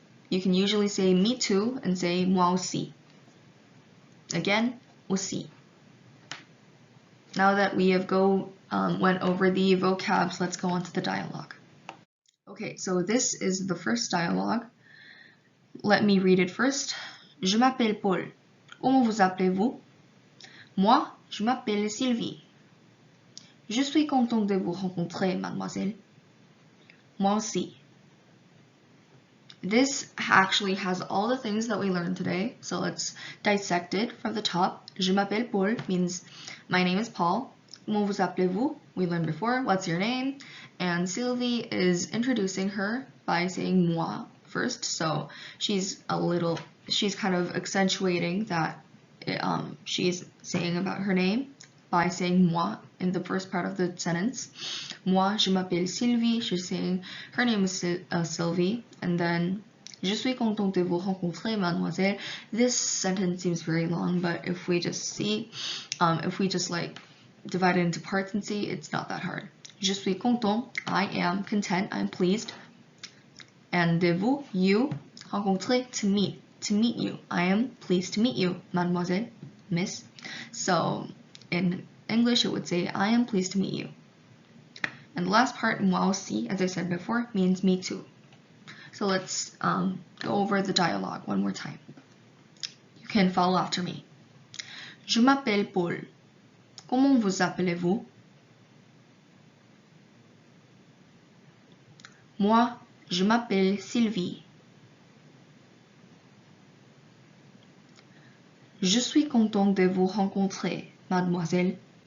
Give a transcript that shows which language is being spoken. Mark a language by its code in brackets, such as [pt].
[en] You can usually say me too and say [fr] moi aussi. [en] Again, aussi. Now that we have went over the vocabs, let's go on to the dialogue. Okay, so this is the first dialogue. let me read it first. [fr] Je m'appelle Paul. Comment vous appelez-vous? Moi, je m'appelle Sylvie. Je suis content de vous rencontrer, mademoiselle. Moi aussi. [en] This actually has all the things that we learned today, so let's dissect it from the top. [fr] Je m'appelle Paul [en] means my name is Paul. [fr] Comment vous appelez-vous? [en] We learned before, what's your name? And Sylvie is introducing her by saying moi first, so she's kind of accentuating that she's saying about her name by saying moi in the first part of the sentence. [fr] Moi, je m'appelle Sylvie. [en] She's saying her name is Sylvie. And then, [fr] je suis content de vous rencontrer, mademoiselle. [en] This sentence seems very long, but if we just like divide it into parts and see, it's not that hard. [fr] Je suis content. [en] I am content. I'm pleased. And [fr] de vous, [en] you. Rencontrer, to meet. To meet you. I am pleased to meet you, mademoiselle, miss. So, in English, it would say, I am pleased to meet you. And the last part, [fr] moi aussi, [en] as I said before, means me too. So let's go over the dialogue one more time. You can follow after me. [fr] Je m'appelle Paul. Comment vous appelez-vous? Moi, je m'appelle Sylvie. Je suis content de vous rencontrer, mademoiselle.